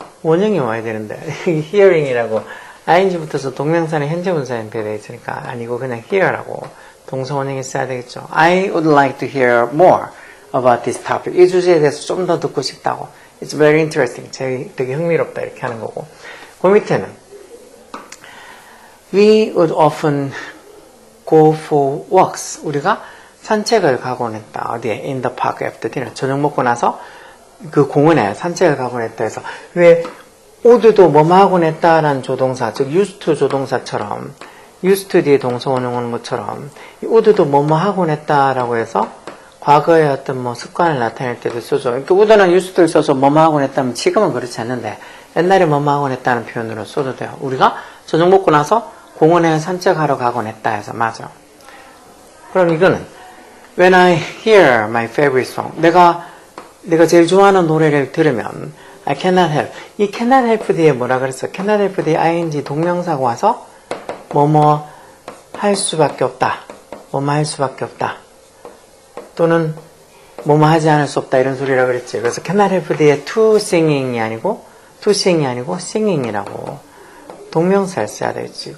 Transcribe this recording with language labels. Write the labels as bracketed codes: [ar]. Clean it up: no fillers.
[ko] 원형이 와야 되는데 hearing이라고 ing 붙어서 동명사는 현재 분사에 배되어 있으니까 아니고 그냥 hear라고 동사 원형이 써야 되겠죠. [en] I would like to hear more. about this topic. [ko] 이 주제에 대해서 좀 더 듣고 싶다고. [en] It's very interesting. [ko] 되게 흥미롭다 이렇게 하는 거고. 그 밑에는 [en] We would often go for walks. [ko] 우리가 산책을 가곤 했다. 어디에? [en] In the park after dinner. [ko] 저녁 먹고 나서 그 공원에 산책을 가곤 했다 해서 왜 would도 뭐뭐 하곤 했다라는 조동사, 즉 used to 조동사처럼 used to 뒤에 동사 원형 오는 것처럼 would도 뭐뭐 하곤 했다라고 해서 과거의 어떤 뭐 습관을 나타낼 때도 쓰죠. 그러니까 would는 used to를 써서 뭐뭐 하곤 했다면 지금은 그렇지 않는데 옛날에 뭐뭐 하곤 했다는 표현으로 써도 돼요. 우리가 저녁 먹고 나서 공원에 산책하러 가곤 했다 해서 맞아. 그럼 이거는 [en] When I hear my favorite song, [ko] 내가 제일 좋아하는 노래를 들으면 [en] I cannot help. [ko] 이 cannot help 뒤에 뭐라 그랬어? cannot help 뒤에 ing 동명사가 와서 뭐뭐 할 수밖에 없다. 뭐뭐 할 수밖에 없다. 또는 뭐뭐 하지 않을 수 없다 이런 소리라 그랬지. 그래서 cannot help 뒤에 to singing이 아니고 singing이라고 동명사를 써야 되겠지.